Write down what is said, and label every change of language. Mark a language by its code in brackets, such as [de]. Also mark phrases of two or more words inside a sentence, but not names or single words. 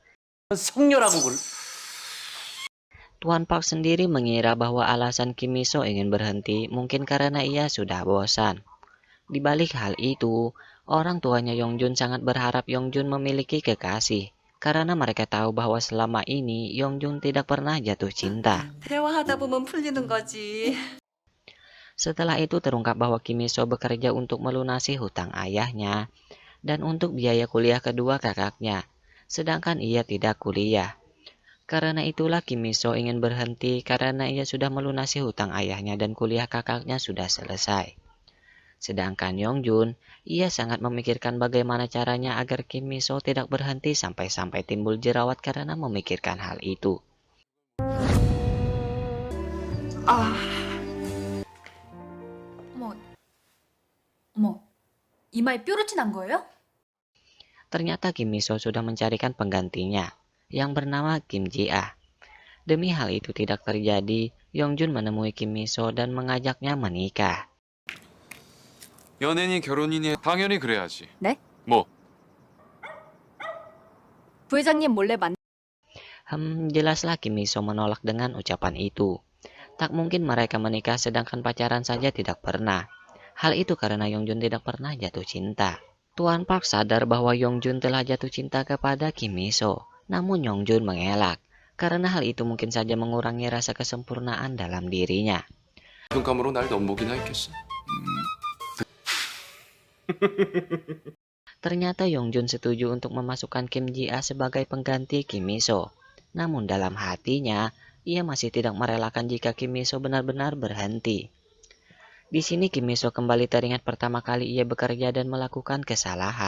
[id] Tuan Park sendiri mengira bahwa alasan Kim Miso ingin berhenti mungkin karena ia sudah bosan. Di balik hal itu, orang tuanya Yongjun sangat berharap Yongjun memiliki kekasih, karena mereka tahu bahwa selama ini Yongjun tidak pernah jatuh cinta. [ko] 대화하다 보면 풀리는 거지. [id] Setelah itu terungkap bahwa Kim Miso bekerja untuk melunasi hutang ayahnya dan untuk biaya kuliah kedua kakaknya, sedangkan ia tidak kuliah. Karena itulah Kim Miso ingin berhenti karena ia sudah melunasi hutang ayahnya dan kuliah kakaknya sudah selesai. Sedangkan Yongjun, ia sangat memikirkan bagaimana caranya agar Kim Miso tidak berhenti sampai-sampai timbul jerawat karena memikirkan hal itu. [ko] 어머, 어머, 이마에 뾰루지 난 거예요? [id] Ternyata Kim Miso sudah mencarikan penggantinya, yang bernama Kim Ji-ah. Demi hal itu tidak terjadi, Yongjun menemui Kim Miso dan mengajaknya menikah. [ko] 연애니 결혼이니 당연히 그래야지. 네? 뭐 부회장님 몰래 [id] Jelaslah Kim Miso menolak dengan ucapan itu. Tak mungkin mereka menikah sedangkan pacaran saja tidak pernah. Hal itu karena Yongjun tidak pernah jatuh cinta. Tuan Park sadar bahwa Yongjun telah jatuh cinta kepada Kim Miso. Namun Yongjun mengelak, karena hal itu mungkin saja mengurangi rasa kesempurnaan dalam dirinya. [ko] 눈감으로 날 넘보기나 했겠어. [id] Ternyata Yongjun setuju untuk memasukkan Kim Ji-ah sebagai pengganti Kim Miso. Namun dalam hatinya, ia masih tidak merelakan jika Kim Miso benar-benar berhenti. Di sini Kim Miso kembali teringat pertama kali ia bekerja dan melakukan kesalahan.